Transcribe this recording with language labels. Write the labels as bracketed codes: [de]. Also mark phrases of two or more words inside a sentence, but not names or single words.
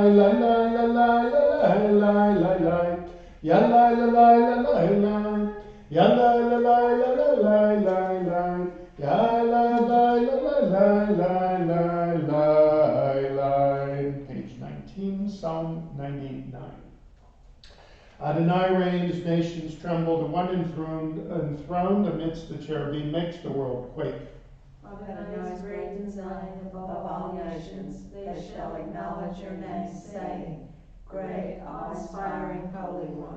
[en] Lalai, Yalai la la la la la, yalai la la la la la la la, yalai la la la la la la la. Page 19, Psalm 99. Adonai reigns, nations tremble. The one enthroned amidst the cherubim makes the world quake. Adonai is great in Zion above all nations. They shall acknowledge your name, saying, Great, awe-inspiring Holy One.